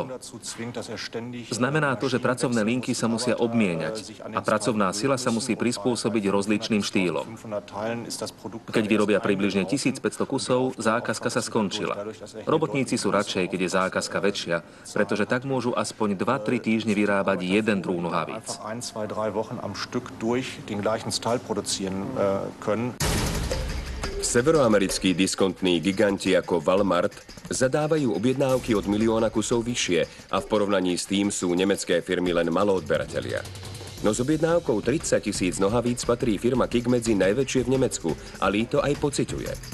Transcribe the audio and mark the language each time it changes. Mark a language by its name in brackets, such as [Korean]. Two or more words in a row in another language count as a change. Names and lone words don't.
[Slovak] Znamená to, že pracovné linky sa musia obmieniať a pracovná sila sa musí prispôsobiť rozličným štýlom. Keď vyrobia približne 1500 kusov, zákazka sa skončila. Robotníci sú radšej, keď je zákazka väčšia, pretože tak môžu aspoň 2-3 týždne vyrábať jeden druh nohavíc. [German] 2-3 Wochen am Stück durch den gleichen Style produzieren können. [Slovak] Severoamerickí diskontní giganti ako Walmart zadávajú objednávky od milióna kusov vyššie a v porovnaní s tým sú nemecké firmy len maloodberatelia. No s objednávkou 30 000 nohavíc patrí firma KIK medzi najväčšie v Nemecku a Lee to aj pociťuje.